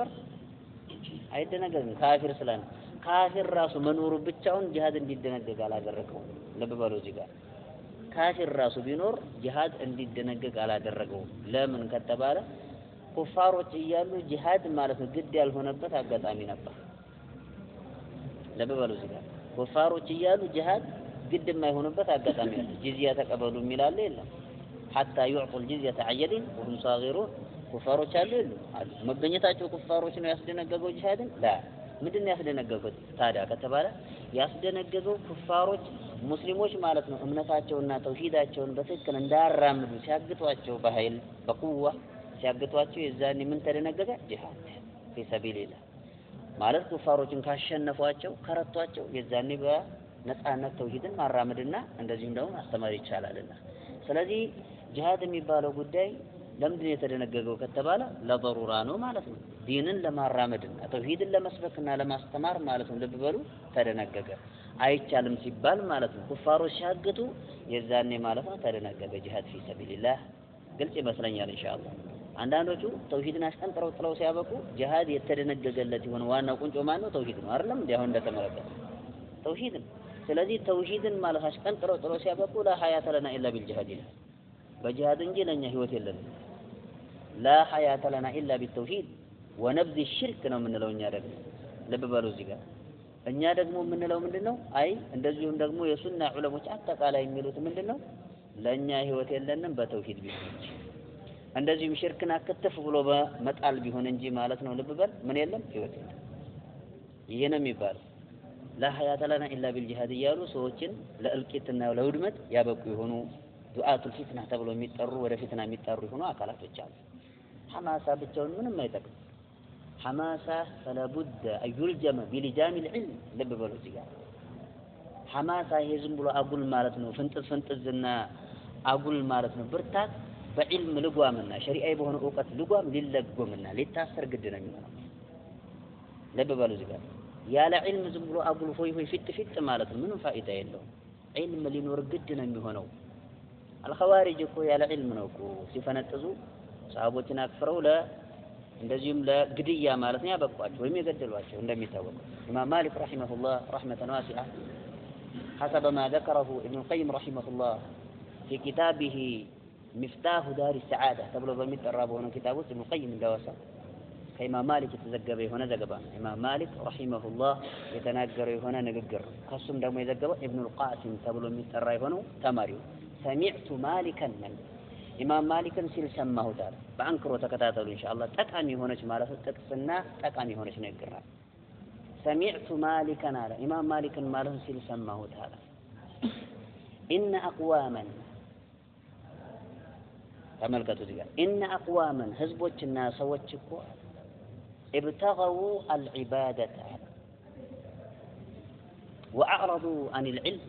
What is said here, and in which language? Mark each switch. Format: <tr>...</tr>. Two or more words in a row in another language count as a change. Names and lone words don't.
<am>አይደነገግም። ካፊር ስለሆነ ካፊር ራሱ መኖሩ ብቻውን ጂሃድ እንዲደነገግ አላደረገው። ልብ በሉ እዚህ ጋር ካፊር ራሱ ቢኖር ጂሃድ እንዲደነገግ አላደረገውም። ለምን ከተባለ ኩፋሮች እያሉ ጂሃድ ማለት ነው ግድ ያልሆነበት አጋጣሚ ነበር። ለበበሉ እዚህ ጋር ኩፋሮች እያሉ ጂሃድ ግድ የማይሆንበት አጋጣሚ አለ። ጂዝያ ተቀበሉ የሚላለ የለም።</am> <ar>حتى يعطوا الجزية عن يد وهم صاغرون</ar> <am>ኩፋሮች አሉ መገኘታቸው ኩፋሮች ነው ያስደነገገው ጂሃድን ላ ምንድነው ያስደነገገው ታዲያ ከተባለ ያስደነገገው ኩፋሮች ሙስሊሞች ማለት ነው እምነታቸውና ተውሂዳቸውን በትክክል እንዳራምዱ ሲያግቷቸው በኃይል በቁዋ ሲያግቷቸው የዛኔ ምን ተደነገገ ጂሃድ</am> <ar>في سبيل الله</ar> <am>ማለት ኩፋሮችን ካሸነፏቸው ከረቷቸው የዛኔ በነጻነት ተውሂድን ማራመድና እንደዚሁም ደግሞ ማስተማር ይቻላልና ስለዚህ ጂሃድ የሚባለው ጉዳይ ለምንድን የተደነገገው ከተባለ ለضرورة ነው ማለት ነው ዲንን ለማራመድና ተውሂድን ለመስበክና ለማስተማር ማለት ነው ልብ በሉ ተደነገገ አይቻልም ሲባል ማለት ነው ኩፋሮች ሲያግቱ የዛኔ ማለት ነው ተደነገገ ጂሃድ</am> <ar>في سبيل الله</ar> <am>ግልጽ ይመስለኛል ኢንሻአላህ አንዳንዶቹ ተውሂድን አስቀንጥረው ጥለው ሲያበቁ ጂሃድ የተደነገገለት ይሆን ዋናው ቁንጮ ማን ነው ተውሂድ ነው አይደለም እንዴ አሁን እንደተመለከተ ተውሂድ ስለዚህ ተውሂድን ማለት አስቀንጥረው ጥለው ሲያበቁ</am> <ar>لا حياة لنا إلا بالجهاد</ar> <am>በጂሃድ እንጂ ለኛ ህይወት የለንም</am> <ar>لا حياة لنا إلا بالتوحيد ونبذ الشرك</ar> <am>ነው የምንለው እኛ ደግሞ ልብ በሉ እዚህ ጋር እኛ ደግሞ የምንለው ምንድነው አይ እንደዚሁም ደግሞ የሱና ዑለሞች አጠቃላይ የሚሉት ምንድነው ለኛ ህይወት የለንም በተውሂድ ቢሆን እንደዚህም ሽርክን አከተፍ ብሎ በመጣል ቢሆን እንጂ ማለት ነው ልብ በል ምን የለም ህይወት የለም ይሄ ነው የሚባለው</am> <ar>لا حياة لنا إلا بالجهاد</ar> <am>እያሉ ሰዎችን ለእልቂትና ለውድመት ያበቁ የሆኑ</am> <ar>دعاة الفتنة</ar> <am>ተብሎ የሚጠሩ ወደ ፊትና የሚጠሩ የሆኑ አካላቶች አሉ ሐማሳ ብቻውን ምንም አይጠቅም ሐማሳ</am> <ar>فلا بد أن يلجم بلجام العلم</ar> <am>ልብ በሉ እዚህ ጋር ሐማሳ ይሄ ዝም ብሎ አጉል ማለት ነው ፍንጥዝና አጉል ማለት ነው ብርታት በዕልም ልጓምና ሸሪዓይ በሆነ ዕውቀት ልጓም ሊለጎምና ሊታሰር ግድ ነው የሚሆነው ልብ በሉ እዚህ ጋር ያለ ዕልም ዝም ብሎ አጉል ሆይ ፊት ማለት ነው ምንም ፋይዳ የለውም ዕልም ሊኖር ግድ ነው የሚሆነው الخوارج እኮ ያለ ዕልም ነው እኮ ሲፈነጥዙ ሰሃቦችን አክፍረው እንደዚሁም ለግድያ ማለት ነው ያበቋቸው ወይም የገደሏቸው እንደሚታወቀው ኢማም ማሊክ</am> <ar>رحمه الله رحمة واسعة حسب ما ذكره ابن القيم رحمه الله في كتابه مفتاح دار السعادة</ar> <am>ተብሎ በሚጠራው ሆነ ኪታቡ ابن القيم እንደወሳ ከኢማም ማሊክ የተዘገበ የሆነ ዘገባ ኢማም ማሊክ ረሂመሁላህ የተናገረው የሆነ ንግግር ከሱም ደግሞ የዘገበው ابن القاسم ተብሎ የሚጠራ የሆነው ተማሪው</am> <ar>سمعت مالكا من</ar> <am>ኢማም ማሊክን ሲል ሰማሁት አለ በአንክሮ ተከታተሉ ኢንሻአላህ ጠቃሚ ሆነች ማለት ጥቅስና ጠቃሚ ሆነች ንግግር ነው</am> <ar>سمعت مالكا على</ar> <am>ኢማም ማሊክን ማለት ሲል ሰማሁት አለ</am> <ar>ان اقواما</ar> <am>ተመልከቱ እዚህ ጋር</am> <ar>ان اقواما</ar> <am>ህዝቦችና ሰዎች እኮ</am> <ar>ابتغوا العباده واعرضوا عن العلم</ar>